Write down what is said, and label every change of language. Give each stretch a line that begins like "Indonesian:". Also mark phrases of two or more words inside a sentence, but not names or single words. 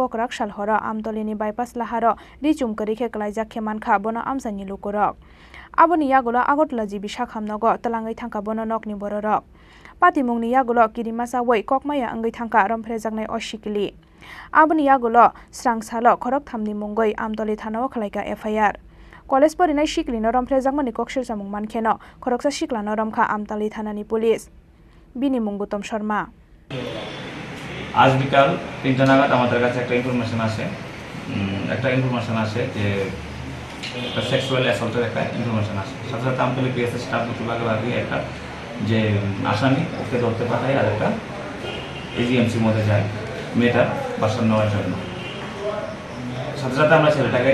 Kok Borok: कराकसाल हर आमतलिनि बाइपास लाहार रिचुमकरिखे कलाइजा खेमानखा बनो आमसानि लुकुरक आबनि यागुल आगरतला जिबि साखामनग तलाङै थांखा बनो नकनि बररक पातिमुंनि यागुल किरिमासा वै ककमाया अंगै थांखा रमफ्रेजांनाय असिकली आबनि यागुल स्रांसाल खरक थामनि मुंगै आमतली थानाव खलायका FIR कलेज परिनाय सिकलिनो रमफ्रेजांमानि कक्सिल सामुं मानखेनो खरकसा सिकलानो रमखा आमतली थानानि पुलिस बिनि मुं गौतम शर्मा
Bangla: आज বিকাল 3টা নাগাদ আমাদের কাছে একটা ইনফরমেশন আসে যে একটা
English: sexual assault
Bangla: একটা ইনফরমেশন আসে সাথে সাথে আমতলী পিএসএ স্টাফ দুটো ভাগে একটা যে আসামি ওকে ধরতে পাঠায় আর একটা এজিএমসির মধ্যে যায় মেয়েটার বাসন নেওয়ার জন্য সাথে সাথে আমরা ছেলেটাকে